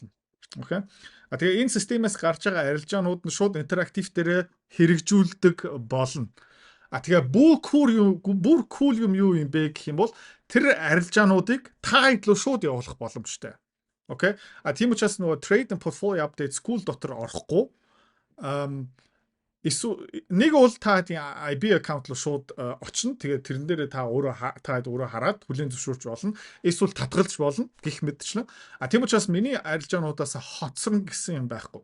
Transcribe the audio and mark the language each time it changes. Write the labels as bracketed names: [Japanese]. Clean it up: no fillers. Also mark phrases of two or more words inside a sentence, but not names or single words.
[Mongolian] Окей. Тэгээ энэ системээс гарч байгаа арилжаанууд нь шууд интерактив дээр хэрэгжүүлдэг болно. Тэгээ бүр cool юм юу юм бэ гэх юм бол тэр арилжаануудыг та хэд рүү шууд явуулах боломжтой. Окей. Тийм учраас нөгөө [English] trade and portfolio update school [Mongolian] дотор орохгүй нэг бол та IB аккаунт руу шууд очно. Тэгээд тэрэн дээр та өөрөө хараад хүлээн зөвшөөрч болно. Эсвэл татгалж болно гэх мэтчлэн. Тийм учраас миний арилжаануудаас хоцрон гэсэн юм байхгүй.